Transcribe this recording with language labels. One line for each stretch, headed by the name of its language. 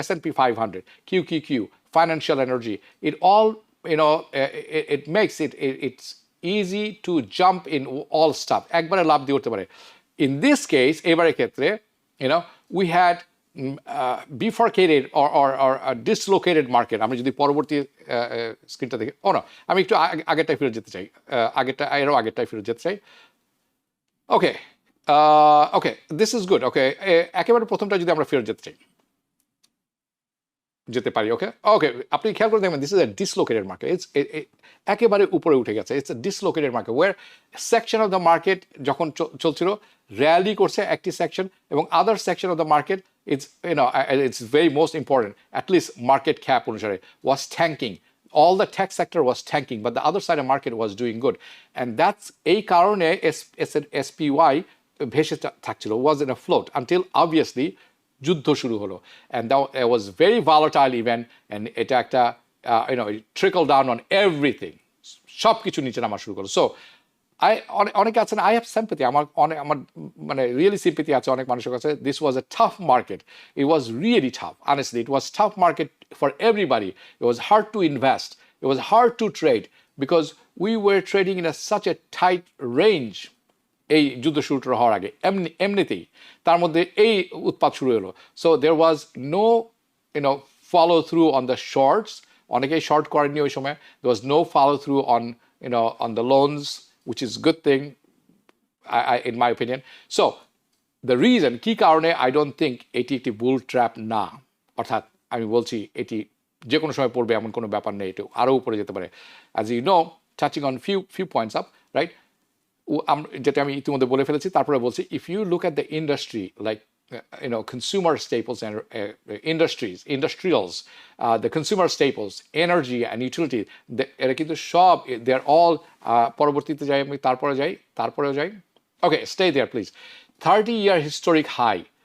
English: S&P 500, QQQ, financial energy, it all it makes it's easy to jump in all stuff,
Bangla: একবারে লাভ দিয়ে উঠতে পারে.
English: In this case,
Bangla: এবারের ক্ষেত্রে,
English: we had bifurcated or a dislocated market.
Bangla: আমি যদি পরবর্তী স্ক্রিনটা দেখি, আমি একটু আগেরটাই ফেরত যেতে চাই, আগেরটাই ফেরত যেতে চাই.
English: Okay, okay, this is good.
Bangla: ওকে, একেবারে প্রথমটা যদি আমরা ফেরত যেতে পারি, ওকে, আপনি খেয়াল করে দেখবেন,
English: This is a dislocated market.
Bangla: একেবারে উপরে উঠে গেছে.
English: it's a dislocated market, one section of the market
Bangla: যখন চলছিল, র্যালি করছে একটি সেকশন, এবং
English: other section of the market, it's very most important, at least market cap
Bangla: অনুসারে,
English: Was tanking. All the tech sector was tanking, but the other side of the market was doing good. And that's
Bangla: এই কারণে SPY ভেসে থাকছিল,
English: was in a float, until obviously
Bangla: যুদ্ধ শুরু হলো.
English: And that was very volatile event, and
Bangla: এটা একটা
English: it trickled down on everything.
Bangla: সব কিছু নিচে নামা শুরু করলো. So অনেকে আছেন,
English: I have sympathy,
Bangla: আমার মানে really sympathy আছে অনেক মানুষের কাছে.
English: This was a tough market. It was really tough. Honestly, it was tough market for everybody. It was hard to invest. It was hard to trade because we were trading in such a tight range.
Bangla: এই যুদ্ধ শুরু হওয়ার আগে এমনিতেই তার মধ্যে এই উৎপাত শুরু হলো.
English: So there was no follow through on the shorts.
Bangla: অনেকেই শর্ট করেননি ওই সময়.
English: There was no follow through on the loans, which is good thing, in my opinion. So the reason,
Bangla: কি কারণে
English: I don't think
Bangla: এটি একটি বুল trap না, অর্থাৎ আমি বলছি এটি যে কোনো সময় পড়বে এমন কোনো ব্যাপার নেই, এটি আরও উপরে যেতে পারে.
English: As you know, touching on few points up, right?
Bangla: যেটা আমি ইতিমধ্যে বলে ফেলেছি, তারপরে বলছি,
English: if you look at the industry, like consumer staples and industrials, the consumer staples, energy and utility,
Bangla: এরা কিন্তু সব,
English: they're all,
Bangla: পরবর্তীতে যাই আমি, তারপরেও যাই,
English: okay, stay there please. 30-year historic high,